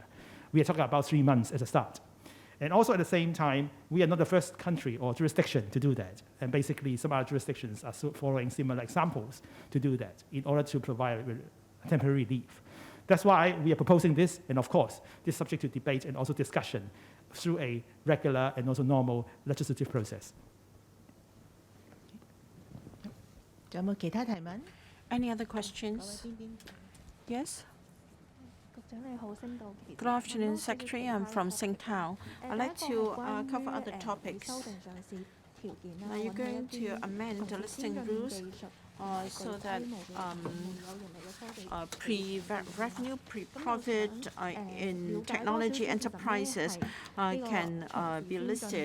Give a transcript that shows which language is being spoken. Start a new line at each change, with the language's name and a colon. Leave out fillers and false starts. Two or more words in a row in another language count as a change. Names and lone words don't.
English: We are talking about 3 months as a start. And also at the same time, we are not the first country or jurisdiction to do that. And basically, some other jurisdictions are following similar examples to do that in order to provide temporary relief. That's why we are proposing this, and of course, this is subject to debate and also discussion through a regular and also normal legislative process.
Cantonese: 仲有冇其他提問？
English: Any other questions?
Cantonese: 邊邊？
English: Yes?
Cantonese: 局長你好，星島旗。
English: Good afternoon, Secretary. I'm from Singtao. I'd like to cover other topics. Now you're going to amend the listing rules so that pre-revenue, pre-profit in technology enterprises can be listed.